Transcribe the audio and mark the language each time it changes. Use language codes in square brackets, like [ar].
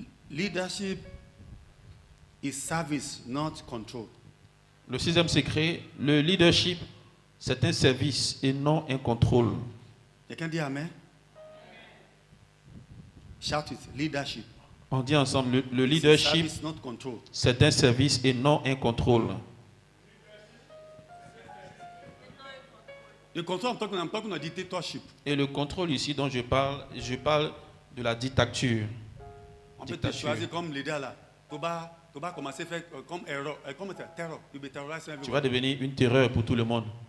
[en] Leadership is service, not control. [fr] Le 6e secret, le leadership, c'est un service et non un contrôle. Quelqu'un dit Amen? [en] Shout it. Leadership. [fr] On dit ensemble, le [en] It's a leadership, service, not control. [fr] c'est un service et non un contrôle. [en] The control I'm talking of dictatorship. [fr] Et le contrôle ici dont je parle de la dictature. On peut te Dictature. choisir comme leader là. Tu vas commencer à faire comme erreur, comme terror. Tu vas terroriser Tu vas devenir une terreur pour tout le monde.